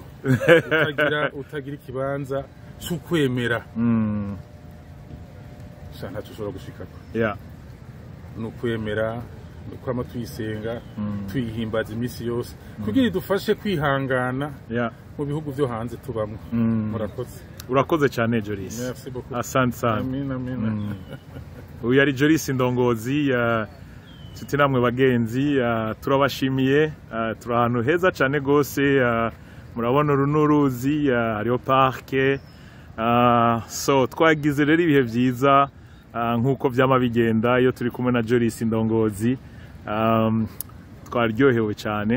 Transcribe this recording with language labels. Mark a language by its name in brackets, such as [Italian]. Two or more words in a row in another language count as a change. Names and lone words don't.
[Rundi] utagira ikibanza cy'ukwemera shana tushobora gushikako. Nukwemera nukwama tuyisenga tuyihimbaza imisi yose kugira idufashe kwihangana mu bihugu byo hanze tubamwe. Murakoze. Urakoze cyane Joris. [French] Merci beaucoup. [Swahili] Asante sana. Amin. [Rundi] Uyu ari Joris Ndongozi, tuti namwe bagenzi, turabashimiye, turi ahantu heza cyane gose, murabona urunuruzi, hariho parke, so twagize rero ibihe byiza nkuko byama bigenda iyo turi kumwe na Joris Ndongozi, twaryohewe cyane.